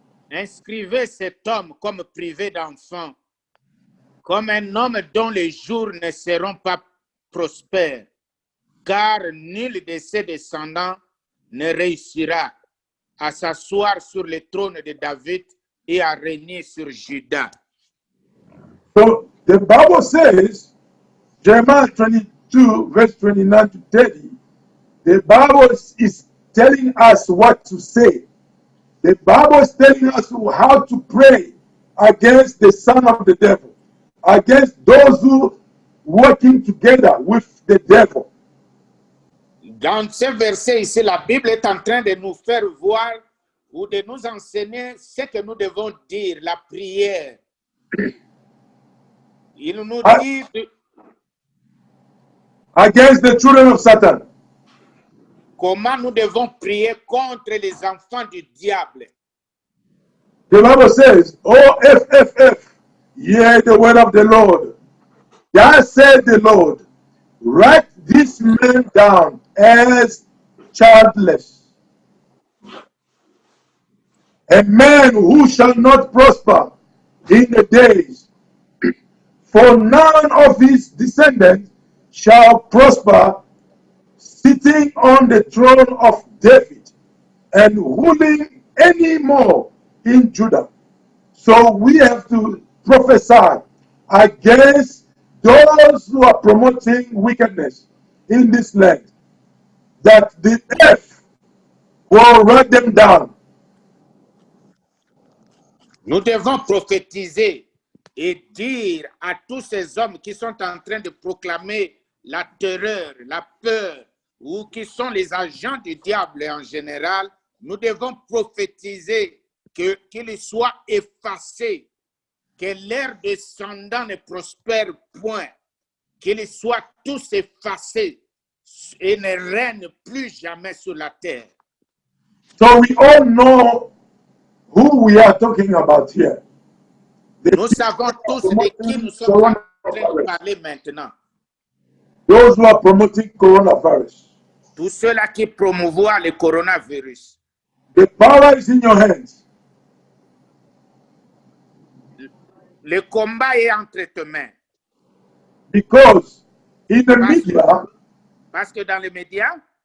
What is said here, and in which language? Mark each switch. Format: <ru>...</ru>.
<fr>Inscrivez cet homme comme privé d'enfant, comme un homme dont les jours ne seront pas prospères, car nul de ses descendants ne réussira à s'asseoir sur le trône de David et à régner sur Juda.</fr> <en>So the Bible says, Jeremiah 22, verse 29 to 30, the Bible is telling us what to say. The Bible is telling us how to pray against the son of the devil, against those who working together with the devil.</en> <fr>Dans ce verset ici, la Bible est en train de nous faire voir ou de nous enseigner ce que nous devons dire, la prière. Il nous dit</fr> <en>Against the children of Satan.</en> <fr>comment nous devons prier contre les enfants du diable.</fr> <en>The Bible says, oh, F, hear the word of the Lord. Thus said the Lord, write this man down as childless, a man who shall not prosper in the days, for none of his descendants shall prosper, sitting on the throne of David and ruling any more in Judah. So we have to prophesy against those who are promoting wickedness in this land, that the earth will write them down.</en> <fr>Nous devons prophétiser et dire à tous ces hommes qui sont en train de proclamer la terreur, la peur, ou qui sont les agents du diable en général, nous devons prophétiser qu'ils soient effacés, que leur descendant ne prospère point, qu'ils soient tous effacés et ne règnent plus jamais sur la terre.</fr> <en>So we all know who we are talking about here.</en> <fr>Nous savons tous de qui nous sommes en train de parler maintenant.</fr> <en>Those who are promoting coronavirus.</en> <fr>Tous ceux-là qui promouvoient le coronavirus.</fr> <en>The power is in your hands.</en> <fr>Le combat est entre tes mains.</fr> <en>Because in the media,</en> <fr>Parce que dans les médias,</fr>